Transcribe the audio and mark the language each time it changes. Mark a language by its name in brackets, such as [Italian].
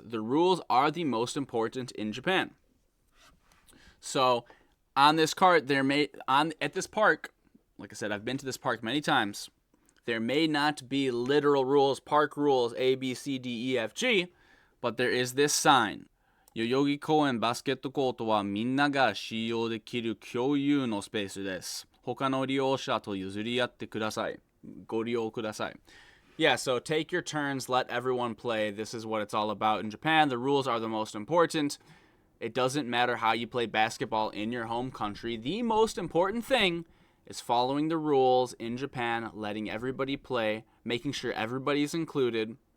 [English] The rules are the most important in Japan. So, on this cart, at this park, like I said, I've been to this park many times. There may not be literal rules, park rules, A, B, C, D, E, F, G, but there is this sign. [Japanese] 代々木公園バスケットコートはみんなが使用できる共有のスペースです。他の利用者と譲り合ってください。ご利用ください。 [English] Yeah, so take your turns, let everyone play. This is what it's all about in Japan. The rules are the most important. It doesn't matter how you play basketball in your home country. The most important thing is following the rules in Japan, letting everybody play, making sure everybody's included.